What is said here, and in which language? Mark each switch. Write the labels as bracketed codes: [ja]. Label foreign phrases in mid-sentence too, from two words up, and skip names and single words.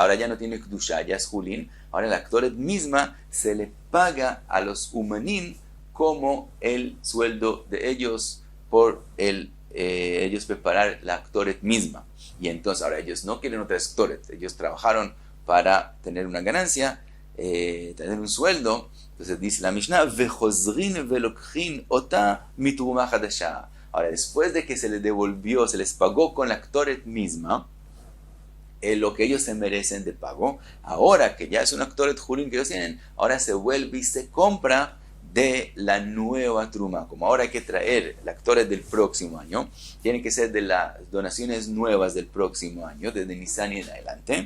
[es] Ahora ya no tiene Kedushá, ya es Julin. Ahora la Ktoret misma se le paga a los Umanim como el sueldo de ellos por ellos preparar la Ktoret misma. Y entonces ahora ellos no quieren otra Ktoret, ellos trabajaron para tener una ganancia, tener un sueldo. Entonces dice la Mishnah, [he] וחוזרין ולוקחין אותה מתרומה חדשה. [es] Ahora después de que se les devolvió, se les pagó con la Ktoret misma, lo que ellos se merecen de pago, ahora que ya es un [he] קטורת חולין [es] que ellos tienen, ahora se vuelve y se compra de la nueva truma. Como ahora hay que traer la Ktoret del próximo año, tiene que ser de las donaciones nuevas del próximo año, desde Nisan y en adelante.